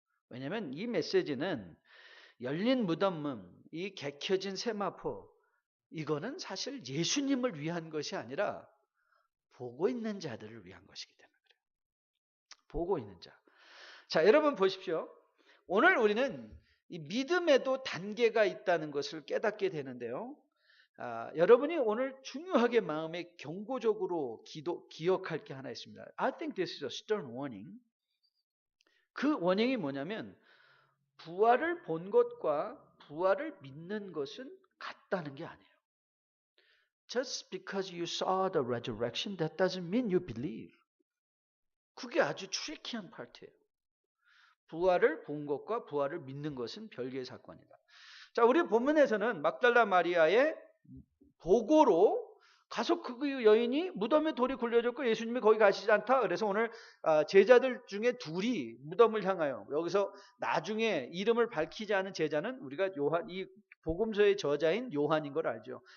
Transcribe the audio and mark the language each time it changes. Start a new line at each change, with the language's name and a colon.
Korean: 왜냐하면 이 메시지는 열린 무덤문, 이 개켜진 세마포, 이거는 사실 예수님을 위한 것이 아니라 보고 있는 자들을 위한 것이기 때문에 그래요. 보고 있는 자. 자, 여러분 보십시오. 오늘 우리는 이 믿음에도 단계가 있다는 것을 깨닫게 되는데요. 여러분이 오늘 중요하게 마음에 경고적으로 기억할 게 하나 있습니다.
English: I think this is a stern warning.
Korean: 그 원행이 뭐냐면 부활을 본 것과 부활을 믿는 것은 같다는 게 아니에요.
English: Just because you saw the resurrection, that doesn't mean you believe.
Korean: 그게 아주 트리키한 파트예요. 부활을 본 것과 부활을 믿는 것은 별개의 사건이다. 자, 우리 본문에서는 막달라 마리아의 보고로 가서 그 여인이 무덤에 돌이 굴려졌고 예수님이 거기 가시지 않다. 그래서 오늘 제자들 중에 둘이 무덤을 향하여, 여기서 나중에 이름을 밝히지 않은 제자는 우리가 이 복음서의 저자인 요한인 걸 알죠.